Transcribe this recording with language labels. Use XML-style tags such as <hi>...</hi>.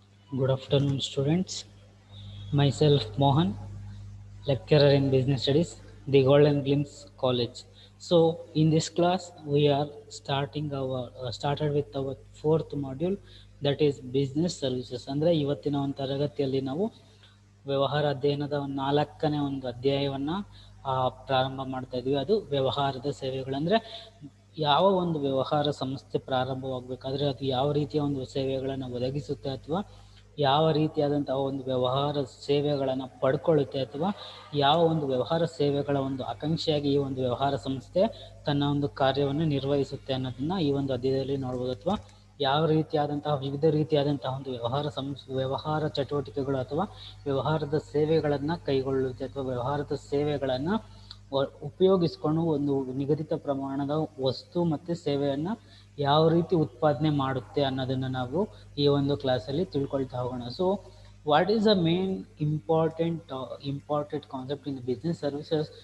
<en>Good afternoon, students. Myself Mohan, lecturer in Business Studies, the Golden Glimpse College. So, in this class, we are started with our fourth module, that is Business Services.</en> <kn>ಅಂದರೆ ಇವತ್ತಿನ ಒಂದು ತರಗತಿಯಲ್ಲಿ ನಾವು ವ್ಯವಹಾರ ಅಧ್ಯಯನದ ನಾಲ್ಕನೇ ಒಂದು ಅಧ್ಯಾಯವನ್ನು ಪ್ರಾರಂಭ ಮಾಡ್ತಾ ಇದ್ವಿ. ಅದು ವ್ಯವಹಾರದ ಸೇವೆಗಳು. ಅಂದರೆ ಯಾವ ಒಂದು ವ್ಯವಹಾರ ಸಂಸ್ಥೆ ಪ್ರಾರಂಭವಾಗಬೇಕಾದ್ರೆ ಅದು ಯಾವ ರೀತಿಯ ಒಂದು ಸೇವೆಗಳನ್ನು ಒದಗಿಸುತ್ತೆ ಅಥವಾ ಯಾವ ರೀತಿಯಾದಂತಹ ಒಂದು ವ್ಯವಹಾರ ಸೇವೆಗಳನ್ನು ಪಡ್ಕೊಳ್ಳುತ್ತೆ ಅಥವಾ ಯಾವ ಒಂದು ವ್ಯವಹಾರ ಸೇವೆಗಳ ಒಂದು ಆಕಾಂಕ್ಷೆಯಾಗಿ ಈ ಒಂದು ವ್ಯವಹಾರ ಸಂಸ್ಥೆ ತನ್ನ ಒಂದು ಕಾರ್ಯವನ್ನು ನಿರ್ವಹಿಸುತ್ತೆ ಅನ್ನೋದನ್ನ ಈ ಒಂದು ಅಧ್ಯಾಯದಲ್ಲಿ ನೋಡ್ಬೋದು. ಅಥವಾ ಯಾವ ರೀತಿಯಾದಂತಹ ವಿವಿಧ ರೀತಿಯಾದಂತಹ ಒಂದು ವ್ಯವಹಾರ ಚಟುವಟಿಕೆಗಳು ಅಥವಾ ವ್ಯವಹಾರದ ಸೇವೆಗಳನ್ನು ಕೈಗೊಳ್ಳುತ್ತೆ ಅಥವಾ ವ್ಯವಹಾರದ ಸೇವೆಗಳನ್ನು ಉಪಯೋಗಿಸ್ಕೊಂಡು ಒಂದು ನಿಗದಿತ ಪ್ರಮಾಣದ ವಸ್ತು ಮತ್ತು ಸೇವೆಯನ್ನು ಯಾವ ರೀತಿ ಉತ್ಪಾದನೆ ಮಾಡುತ್ತೆ ಅನ್ನೋದನ್ನು ನಾವು ಈ ಒಂದು ಕ್ಲಾಸಲ್ಲಿ ತಿಳ್ಕೊಳ್ತಾ ಹೋಗೋಣ.</kn> <en>So what is the main important concept in the business services?</en>